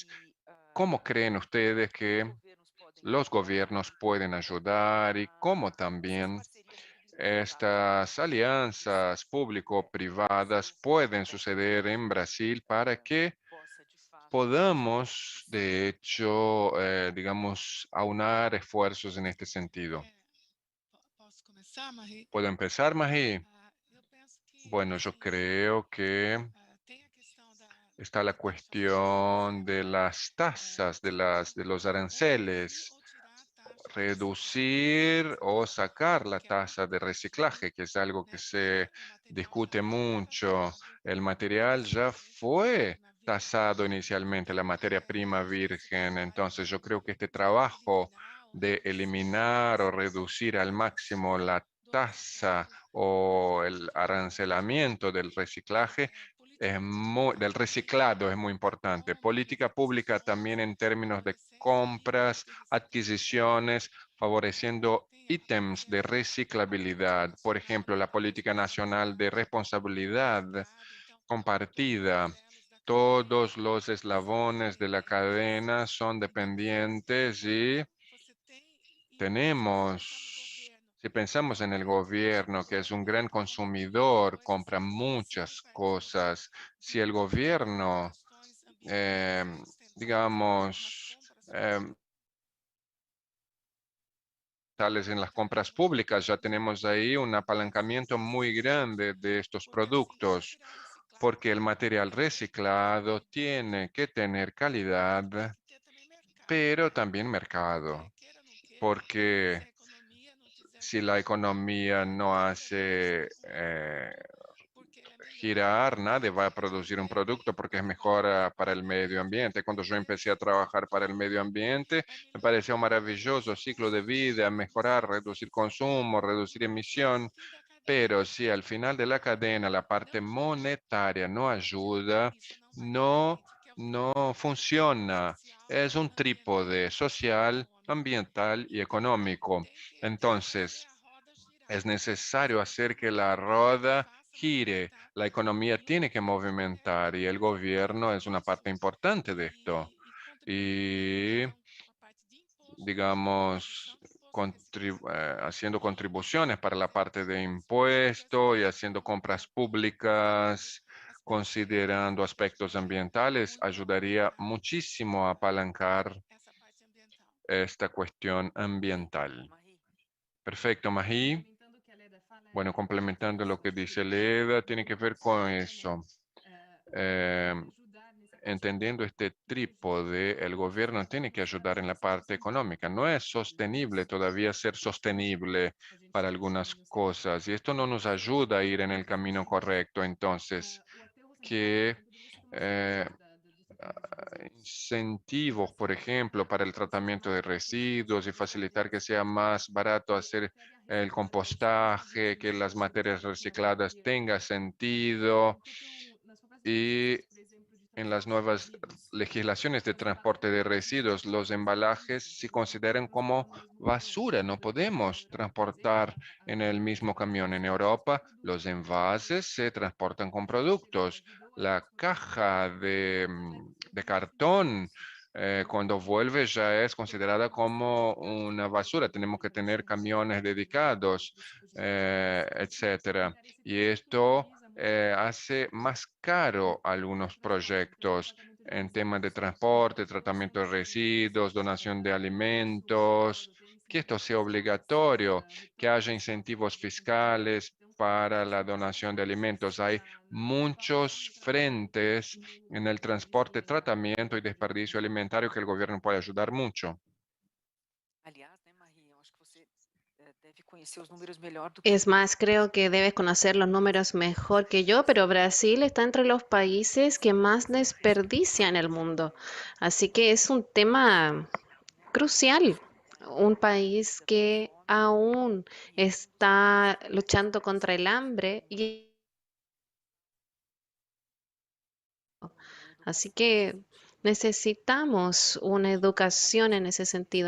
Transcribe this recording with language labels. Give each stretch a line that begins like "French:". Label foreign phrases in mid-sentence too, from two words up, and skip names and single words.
Spanish: ¿Cómo creen ustedes que los gobiernos pueden ayudar y cómo también estas alianzas público-privadas pueden suceder en Brasil para que podamos, de hecho, digamos, aunar esfuerzos en este sentido?
Portuguese: Posso começar, Marie?
Spanish: ¿Puedo empezar, Mají?
Portuguese: Eu penso que
Spanish: Bueno, yo creo que
Portuguese: tem a questão
Spanish: está la
Portuguese: da taxação,
Spanish: cuestión de las tasas, de los
Portuguese: reduzir
Spanish: aranceles,
Portuguese: ou tirar a taxa de
Spanish: reducir o sacar la tasa de reciclaje, que es algo que se
Portuguese: o material
Spanish: discute
Portuguese: já foi
Spanish: mucho.
Portuguese: taxado,
Spanish: El
Portuguese: a
Spanish: material ya fue
Portuguese: matéria-prima
Spanish: tasado
Portuguese: virgem,
Spanish: inicialmente, la materia prima virgen. Entonces, yo creo que este
Portuguese: de
Spanish: trabajo
Portuguese: eliminar ou
Spanish: de
Portuguese: reduzir
Spanish: eliminar o reducir al máximo la
Portuguese: do
Spanish: tasa
Portuguese: reciclado
Spanish: o el arancelamiento del reciclaje
Portuguese: política
Spanish: del
Portuguese: pública
Spanish: reciclado es muy
Portuguese: com
Spanish: importante. Política pública también
Portuguese: aquisições
Spanish: en términos de
Portuguese: favorecendo
Spanish: compras,
Portuguese: itens de reciclabilidade,
Spanish: adquisiciones, favoreciendo
Portuguese: tem a
Spanish: ítems de
Portuguese: política
Spanish: reciclabilidad. Por
Portuguese: nacional
Spanish: ejemplo, la política nacional de responsabilidad
Portuguese: compartilhada, então todos
Spanish: compartida.
Portuguese: os elos da
Spanish: Todos
Portuguese: cadeia
Spanish: los
Portuguese: são
Spanish: eslabones de la cadena son
Portuguese: dependentes.
Spanish: dependientes y
Portuguese: Então, você tem, e se você pensar no
Spanish: tenemos,
Portuguese: governo,
Spanish: si
Portuguese: que
Spanish: pensamos en el
Portuguese: compra muitas
Spanish: gobierno, que es un
Portuguese: coisas,
Spanish: gran
Portuguese: muitas
Spanish: consumidor,
Portuguese: coisas
Spanish: compra
Portuguese: são fornecidas
Spanish: muchas
Portuguese: para isso.
Spanish: cosas, si el
Portuguese: Então, as
Spanish: gobierno,
Portuguese: questões eh, ambientais sustentáveis nas
Spanish: digamos,
Portuguese: compras públicas,
Spanish: tales en las compras públicas, ya tenemos ahí un apalancamiento muy grande de estos
Portuguese: porque assim, o
Spanish: productos,
Portuguese: material reciclado
Spanish: porque el material reciclado tiene que tener calidad,
Portuguese: tem que ter também mercado,
Spanish: pero también
Portuguese: porque
Spanish: mercado,
Portuguese: queira ou não queira, se
Spanish: porque
Portuguese: a economia não tiver
Spanish: si la economía no
Portuguese: movida para esse
Spanish: hace
Portuguese: desenvolvimento, porque é melhor
Spanish: girar, nadie va a
Portuguese: para o
Spanish: producir un
Portuguese: meio
Spanish: producto
Portuguese: ambiente,
Spanish: porque es
Portuguese: para a
Spanish: mejor para el medio
Portuguese: biodiversidade,
Spanish: ambiente. Cuando yo
Portuguese: e
Spanish: empecé a
Portuguese: assim
Spanish: trabajar para el medio ambiente,
Portuguese: é
Spanish: me
Portuguese: melhor
Spanish: pareció maravilloso,
Portuguese: reduzir
Spanish: ciclo de
Portuguese: custos,
Spanish: vida, mejorar, reducir consumo, reducir
Portuguese: e no
Spanish: emisión.
Portuguese: fim da
Spanish: Pero
Portuguese: cadeia
Spanish: si al final de la cadena la parte
Portuguese: não gira,
Spanish: monetaria no ayuda,
Portuguese: isso não vai para
Spanish: no,
Portuguese: frente, que é um
Spanish: no
Portuguese: triângulo
Spanish: funciona.
Portuguese: social,
Spanish: Es un trípode
Portuguese: ambiental e
Spanish: social,
Portuguese: econômico.
Spanish: ambiental y
Portuguese: Então,
Spanish: económico.
Portuguese: tem que fazer
Spanish: Entonces,
Portuguese: a roda girar.
Spanish: es necesario hacer que la roda
Portuguese: Faça
Spanish: gire.
Portuguese: movimentar,
Spanish: La economía
Portuguese: e o
Spanish: tiene que
Portuguese: governo
Spanish: movimentar y el
Portuguese: tem que
Spanish: gobierno es
Portuguese: ajudar
Spanish: una
Portuguese: nisso.
Spanish: parte importante de esto.
Portuguese: Contribuir
Spanish: Y,
Portuguese: com a parte de imposto, de
Spanish: digamos,
Portuguese: reposição do imposto de reciclagem,
Spanish: haciendo contribuciones para la parte de
Portuguese: porque assim
Spanish: impuesto y
Portuguese: você
Spanish: haciendo compras
Portuguese: muda
Spanish: públicas,
Portuguese: aspectos
Spanish: considerando
Portuguese: ambientais,
Spanish: aspectos ambientales,
Portuguese: muda
Spanish: ayudaría muchísimo a apalancar
Portuguese: essa parte ambiental.
Spanish: esta cuestión ambiental.
Portuguese: Marie,
Spanish: Perfecto, Mají.
Portuguese: Complementando o que a Leda fala,
Spanish: Bueno,
Portuguese: essa
Spanish: complementando lo
Portuguese: questão
Spanish: que
Portuguese: de
Spanish: dice
Portuguese: distribuição
Spanish: Leda,
Portuguese: e
Spanish: tiene que ver con
Portuguese: regulamentação também,
Spanish: eso.
Portuguese: o governo Eh, tem que ajudar nessa parte
Spanish: entendiendo este
Portuguese: inclusive
Spanish: trípode, el gobierno tiene que
Portuguese: começar a
Spanish: ayudar en
Portuguese: ser
Spanish: la
Portuguese: essa
Spanish: parte
Portuguese: questão
Spanish: económica. No es
Portuguese: de
Spanish: sostenible
Portuguese: redução
Spanish: todavía ser
Portuguese: de plástico.
Spanish: sostenible
Portuguese: A gente
Spanish: para
Portuguese: sabe que
Spanish: algunas
Portuguese: também os
Spanish: cosas y esto no nos
Portuguese: recicláveis
Spanish: ayuda a ir en
Portuguese: são
Spanish: el camino
Portuguese: reduzidos.
Spanish: correcto. Entonces,
Portuguese: O aterro sanitário, por
Spanish: que
Portuguese: exemplo, deve ser uma eh, solução do tratamento de resíduos.
Spanish: incentivos, por ejemplo, para el tratamiento de residuos y facilitar que sea
Portuguese: Principalmente
Spanish: más barato
Portuguese: que
Spanish: hacer
Portuguese: pede a
Spanish: el
Portuguese: reciclagem. Isso vai fazer
Spanish: compostaje,
Portuguese: com que
Spanish: que las
Portuguese: as
Spanish: materias
Portuguese: pessoas tenham cada
Spanish: recicladas
Portuguese: dia
Spanish: tenga
Portuguese: menos,
Spanish: sentido
Portuguese: enquanto nas próprias
Spanish: y
Portuguese: diretrizes, por exemplo, de
Spanish: en las
Portuguese: transporte de
Spanish: nuevas
Portuguese: resíduos,
Spanish: legislaciones de
Portuguese: as
Spanish: transporte de
Portuguese: embalagens
Spanish: residuos, los
Portuguese: são
Spanish: embalajes
Portuguese: reduzidas,
Spanish: se
Portuguese: eles não podem
Spanish: consideran
Portuguese: transportar
Spanish: como
Portuguese: no mesmo caminhão.
Spanish: basura, no
Portuguese: Para poder
Spanish: podemos
Portuguese: fazer
Spanish: transportar en el
Portuguese: a
Spanish: mismo camión.
Portuguese: reciclagem,
Spanish: En
Portuguese: você tem que transportar
Spanish: Europa,
Portuguese: o produto.
Spanish: los envases se transportan con
Portuguese: Então, você
Spanish: productos.
Portuguese: ajudou a
Spanish: La
Portuguese: transportar o
Spanish: caja
Portuguese: produto, mas
Spanish: de
Portuguese: aí no final
Spanish: cartón, cuando
Portuguese: o
Spanish: vuelve ya es
Portuguese: produto
Spanish: considerada
Portuguese: acaba sendo
Spanish: como
Portuguese: jogado
Spanish: una
Portuguese: fora,
Spanish: basura. Tenemos que
Portuguese: acaba
Spanish: tener
Portuguese: sendo
Spanish: camiones
Portuguese: jogado para
Spanish: dedicados,
Portuguese: esse tipo de reciclagem. Isso
Spanish: etcétera.
Portuguese: encarece
Spanish: Y
Portuguese: também porque
Spanish: esto
Portuguese: valoriza muito
Spanish: hace más caro
Portuguese: o
Spanish: algunos
Portuguese: transporte, porque o
Spanish: proyectos
Portuguese: tratamento de
Spanish: en temas de
Portuguese: resíduos
Spanish: transporte,
Portuguese: não é só
Spanish: tratamiento de
Portuguese: você
Spanish: residuos, donación de
Portuguese: ter isso fora
Spanish: alimentos,
Portuguese: do país,
Spanish: que
Portuguese: também tem
Spanish: esto
Portuguese: a
Spanish: sea
Portuguese: questão
Spanish: obligatorio,
Portuguese: da
Spanish: que haya
Portuguese: retornação,
Spanish: incentivos
Portuguese: de conseguir
Spanish: fiscales para la donación de alimentos. Hay muchos frentes en el transporte, tratamiento y desperdicio alimentario que el gobierno puede ayudar mucho.
Portuguese: Aliás, né, Maria, eu acho que você deve conhecer os números melhor do que
Spanish: Es más, creo que debes conocer los números mejor que yo, pero Brasil está entre los países que más desperdician en el mundo. Así que es un tema crucial. Un país que aún está luchando contra el hambre y así que necesitamos una educación en ese sentido.